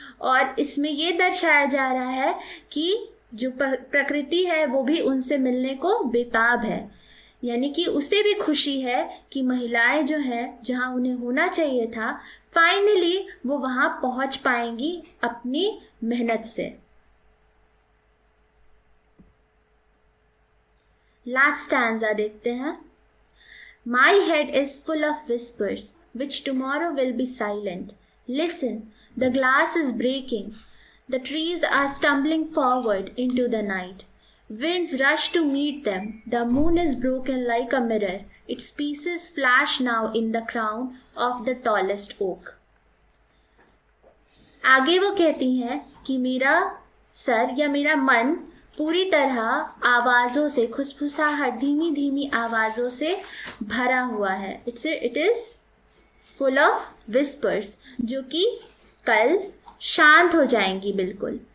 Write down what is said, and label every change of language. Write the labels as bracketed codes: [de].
[hi] और इसमें ये दर्शाया जा रहा है कि जो प्रकृति है वो भी उनसे मिलने को बेताब है, यानी कि उसे भी खुशी है कि महिलाएं जो है जहां उन्हें होना चाहिए था, फाइनली वो वहां पहुंच पाएंगी अपनी मेहनत से। लास्ट स्टैंजा देखते हैं। [en] My head is full of whispers, which tomorrow will be silent. Listen, the glass is breaking. The trees are stumbling forward into the night. Winds rush to meet them. The moon is broken like a mirror. Its pieces flash now in the crown of the tallest oak. [hi] आगे वो कहती हैं कि मेरा sir या मेरा मन पूरी तरह आवाज़ों से, खुसफुसाहट, धीमी धीमी आवाज़ों से भरा हुआ है। [en] it is full of whispers, [hi] जो कि कल शांत हो जाएंगी बिल्कुल।